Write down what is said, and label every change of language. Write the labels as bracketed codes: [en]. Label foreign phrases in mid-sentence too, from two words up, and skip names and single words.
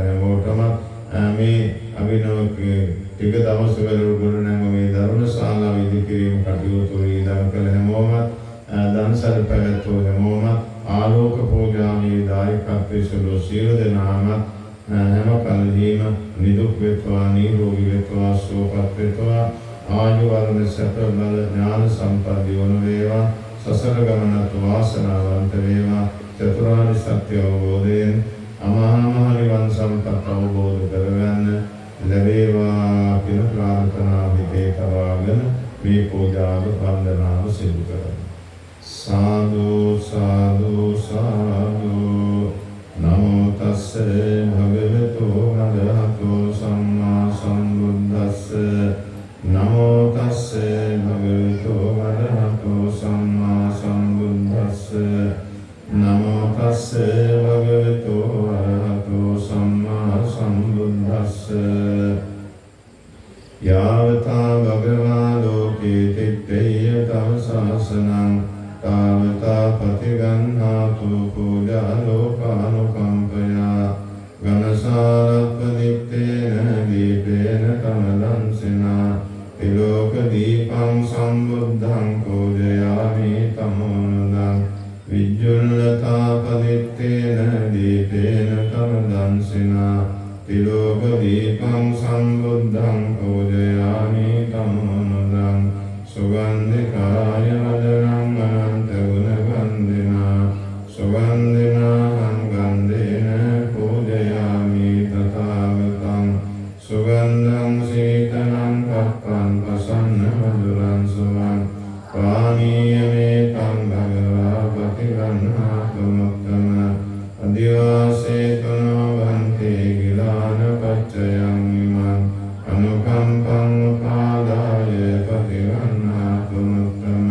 [si] හැමෝටම මේ අභිනව ටික දවස් වල ගොඩනංව මේ ධර්මශාලාව ඉදිකිරීම කටයුතු ඉදන් කළ හැමෝම දන්සල් පැවැත්වූ හැමෝම ආලෝක පූජාවේ දායකත්වයේ සුළු සියලු දෙනාම හැම කල්හිම නිදුක් වෙත්වා නිරෝගී වෙත්වා සුවපත් වෙත්වා ආයු වර්ණ සැප බල ඥාන සම්පත් දියුණු වේවා. සසර ගමනත් වාසනාවන්ත වේවා. චතුරාර්ය සත්‍ය අවබෝධයෙන් අමහා නිවන් සම්පත් අවබෝධ කරගන්න ලැබේවා කියලා ප්‍රාර්ථනා හිතේ තබාගෙන මේ පූජාව වන්දනාව සිදු කරමු. [pi] සාදු සාදු සාදු නමෝ තස්ස භගවතු අරහතෝ සම්මා සම්බුද්දස්ස නමෝ තස්ස භගවතු අරහතෝ සම්මා සම්බුද්දස්ස නමෝ තස්ස භගවතු අරහතෝ සම්මා සම්බුද්දස්ස යාවතා භගවා ලෝකේ තිත්තේය තව සාසනං තාවතා පතිගන්හාතු පූජා ලෝකානුකම්පයා ගණසාරත්පදිත්තේන දීපේන කමලංසිනා තිලෝක දීපං සම්බුද්ධං පූජයාමි තමෝනුදං විජ්ජුල්ලතා පදිත්තේන දීපේන කමලංසිනා තිලෝක දීපං සම්බුද්ධං පූජයාමි තමෝනුදං සුගන්ධිකාය වදනං අනන්ත ගුණ වන්දිනා සුගන්ධිනා ගන්ධේන පූජයාමි තථාගතං සුගන්ධං සීතලං පක්ඛං පසන්න මధుරං සුවං පානීයමේතං භගවා පතිගන්හාතු මුත්තම අදිවාසේතනෝ වන්තේ ගිලාන පච්චයං ඉමං අනුකම්පං උපාදාය පතිගන්හාතු මුත්තම